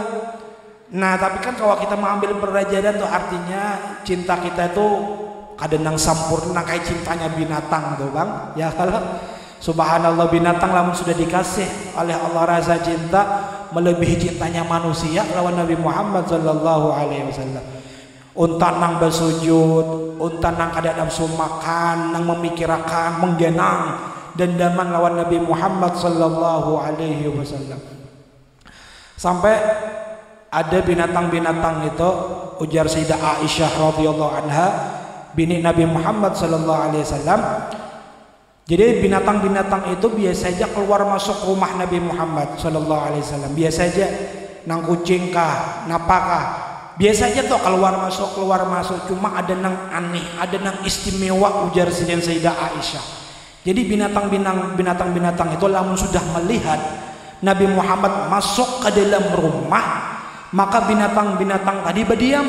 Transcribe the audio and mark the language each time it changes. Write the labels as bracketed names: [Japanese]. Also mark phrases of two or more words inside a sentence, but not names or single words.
[Banjar] Nah tapi kan kalau kita mengambil perajaan tuh artinya cinta kita itu kadang nang sempurna kayak cintanya binatang tuh bang. Ya kalau subhanallah binatang lamun sudah dikasih oleh Allah rasa cinta melebihi cintanya manusia lawan Nabi Muhammad [Arabic] sallallahu alaihi wasallam. [Banjar] Unta nang bersujud, unta nang kada nafsu makan, nang memikirkan, menggenang dendaman lawan Nabi Muhammad [Arabic] sallallahu alaihi wasallam. [Banjar] Sampai ada binatang-binatang itu, ujar Sayyidah Aisyah [Arabic] radhiyallahu anha, [Banjar] bini Nabi Muhammad [Arabic] sallallahu alaihi wasallam. [Banjar] Jadi binatang-binatang itu biasa saja keluar masuk rumah Nabi Muhammad [Arabic] sallallahu alaihi wasallam. [Banjar] Biasa saja nang kucing kah, napakah. Biasa aja tuh keluar masuk. Cuma ada nang aneh, ada nang istimewa, ujar Sayyidah Aisyah. Jadi binatang-binatang itu lamun sudah melihat Nabi Muhammad masuk ke dalam rumah, maka binatang-binatang tadi berdiam.